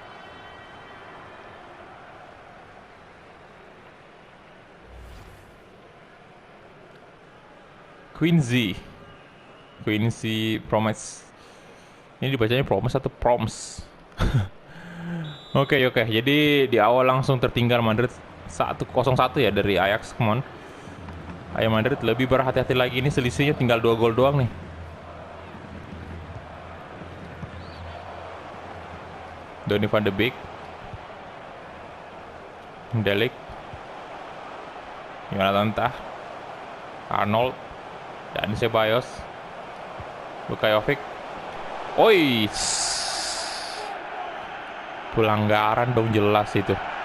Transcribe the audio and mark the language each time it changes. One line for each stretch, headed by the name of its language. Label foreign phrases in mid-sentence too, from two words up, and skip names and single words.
Indonesian: Quincy Promise. Ini dibacanya Promise atau Proms? Oke. Jadi di awal langsung tertinggal Madrid 1-0 ya dari Ajax.
English: Come on.
Indonesian: Ayo Madrid lebih berhati-hati lagi, ini selisihnya tinggal 2 gol doang nih. Donny van de Beek. Delik. Jonathan Tah. Arnold. Dan Ceballos. Luka Jovic. Oi. Pelanggaran dong, jelas itu.